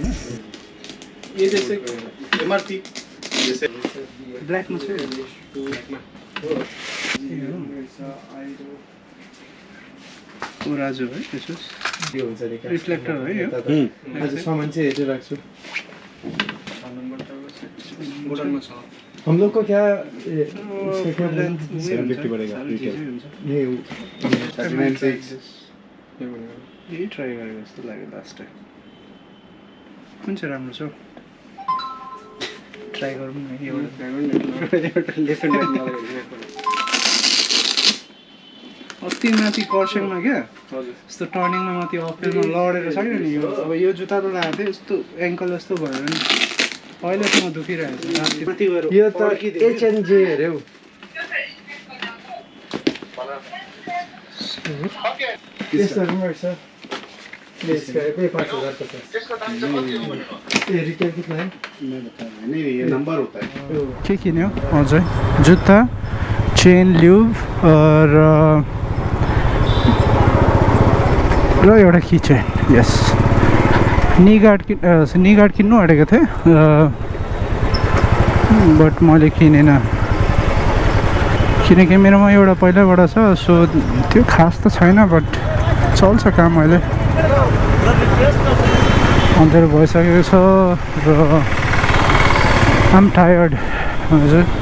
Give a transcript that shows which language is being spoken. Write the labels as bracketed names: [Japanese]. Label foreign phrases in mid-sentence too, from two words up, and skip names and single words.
[Hindi] ये जैसे MRP जैसे [Nepali] ब्ल्याकमा चाहिँ राजु है त्यसो यो हुन्छ नि क्या रिफ्लेक्टर है यो आज सामान चाहिँ हेरेर राख्छु [Hindi] हम लोग को क्या उसका क्या बोलते हैं? 750 पड़ेगा रिटेल ये 39.6 [Nepali] यही ट्राई गरेको जस्तो लाग्यो [English] last time [Nepali] कुन चाहिँ राम्रो छ ट्राई गरौँ न एउटा [English] left and right [Nepali] अस्ति माथि कर्सियङमा क्या यस्तो टर्निङमा माथि अप्रेलमा लडेर छैन नि यो अब यो जुत्ता त लगाएको थिएँ यस्तो एङ्कल जस्तो भयो नि अहिलेसम्म दुखिरहेको छ माथि गएर यो त H&J हेऱ्यौ यस्तोहरू पनि रहेछ [Hindi] इसका कोई 5,000 का ये रिटेल कितना है नहीं ये नंबर होता है [Nepali] के किन्यो हजुर जुत्ता [English] chain lube [Nepali] र एउटा [English] key chain [Nepali] यस [English] knee guard [Nepali] किन्नु आँटेको थिएँ बट मैले किनेन किनकि मेरोमा एउटा पहिल्यैबाट छ सो त्यो खास त छैन बट चल्छ काम अहिले अँध्यारो भइसकेको छ र [English] I'm tired [Nepali] हजुर